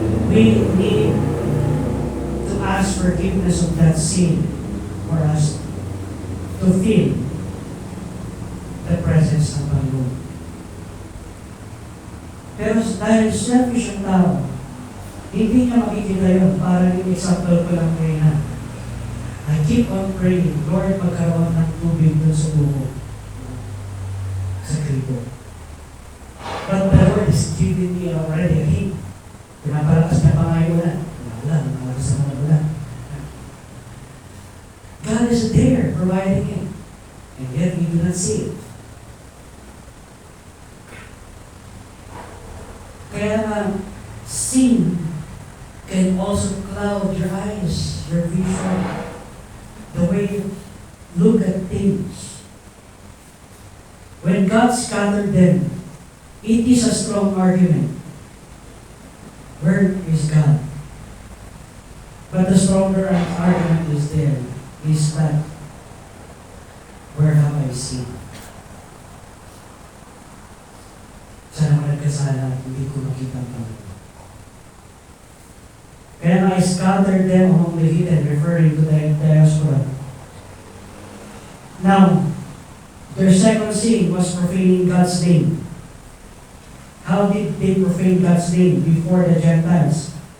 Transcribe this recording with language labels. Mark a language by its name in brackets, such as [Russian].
[English] We need to ask forgiveness of that sin for us to feel the presence ng Panginoon. [Filipino] Pero dahil selfish ang tao, hindi niya makikita yun. Parang yung example ko lang ngayon na [English] I keep on praying, Lord, [Filipino] magkaroon ng tubig dun sa buko. Sa kribo. [English] But the Lord is giving me already a hint. [Filipino] Pinapalakas niya pa ngayon na. Wala, nalakas na wala. [English] God is there providing it. And yet we do not see it. [Filipino] Kaya nga, [English] sin can also cloud your eyes, your vision, the way you look at things. When God scattered them, it is a strong argument. Where is God? But the stronger argument is there, is that, where have I sinned? [Filipino] Sana ako nagkasala at hindi ko makita ang Panginoon. [English] And I scattered them among the heathen, referring to the diaspora. Now, their second sin was profaning God's name. How did they profane God's name before the Gentiles?